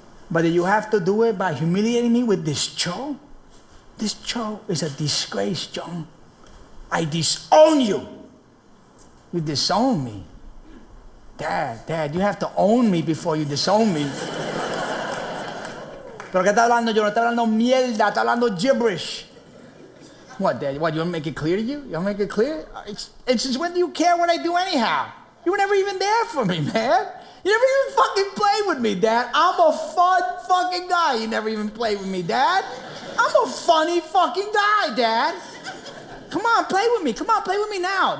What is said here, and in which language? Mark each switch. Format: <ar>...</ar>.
<en>But that you have to do it by humiliating me with this show. This show is a disgrace, John. I disown you. You disown me. Dad, you have to own me before you disown me.</en> <es>¿Pero qué está hablando yo? No está hablando mierda, está hablando gibberish.</es> <en>What, Dad? What, you want to make it clear to you? You want to make it clear? And since when do you care what I do anyhow? You were never even there for me, man. You never even fucking played with me, Dad. I'm a fun fucking guy. You never even played with me, Dad. I'm a funny fucking guy, Dad. Come on, play with me. Come on, play with me now.</en>